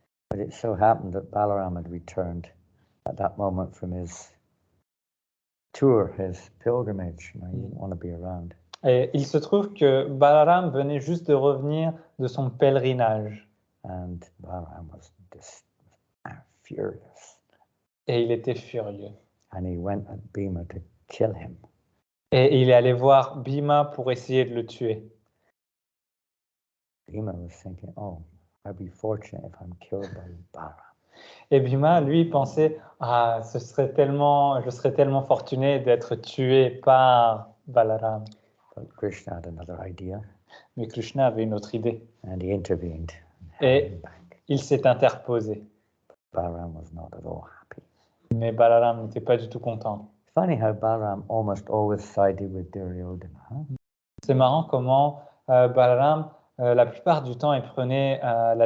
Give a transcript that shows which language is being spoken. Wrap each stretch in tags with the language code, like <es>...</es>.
<en>But it so happened that Balaram had returned at that moment from his tour, his pilgrimage. He didn't want to be around.</en> <fr>Et il se trouve que Balaram venait juste de revenir de son pèlerinage.</fr> <en>And Balaram was just furious.</en> <fr>Et il était furieux.</fr> <en>And he went at Bhima to kill him.</en> <fr>Et il est allé voir Bhima pour essayer de le tuer.</fr> <en>Bhima was thinking, oh, I'd be fortunate if I'm killed by Balaram.</en> <fr>Et Bhima, lui, pensait, je serais tellement fortuné d'être tué par Balaram.</fr> <en>But Krishna had another idea,</en> <fr>Mais Krishna avait une autre idée.</fr> <en>and he intervened.</en> <fr>Et</fr> <en>held him back.</en> <fr>il s'est interposé.</fr> <en>Balaram was not at all happy.</en> <fr>Mais Balaram n'était pas du tout content.</fr> <en>Funny how Balaram almost always sided with Duryodhana. Huh?</en> <fr>C'est marrant comment Balaram, la plupart du temps, il prenait la</fr>